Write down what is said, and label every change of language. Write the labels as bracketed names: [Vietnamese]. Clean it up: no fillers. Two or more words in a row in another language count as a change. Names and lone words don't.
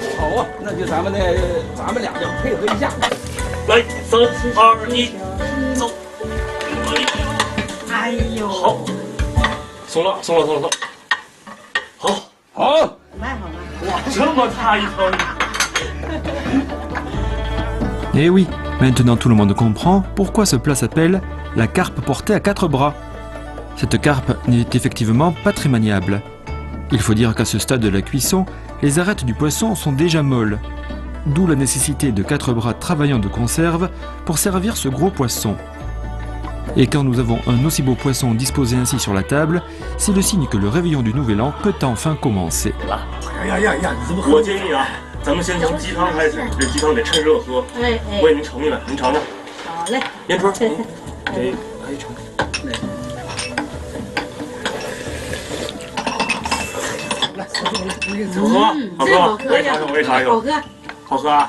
[Chinese] 好啊，那就咱们俩就配合一下。来，3、2、1，走。哎呦，好，松了。好，慢。哇，这么大一条鱼。 [French] Eh oui, maintenant tout le monde comprend pourquoi ce plat s'appelle la carpe portée à 4 bras. Cette carpe n'est effectivement pas très maniable. Il faut dire qu'à ce stade de la cuisson, les arêtes du poisson sont déjà molles. D'où la nécessité de 4 bras travaillant de conserve pour servir ce gros poisson. Et quand nous avons un aussi beau poisson disposé ainsi sur la table, c'est le signe que le réveillon du Nouvel An peut enfin commencer. [Chinese] 我建议啊，咱们先从鸡汤开始，这鸡汤得趁热喝。我给您盛一碗，您尝尝。好嘞。烟春，给阿姨盛。好喝，好喝，我也尝尝，我也尝一口。好喝，好喝啊！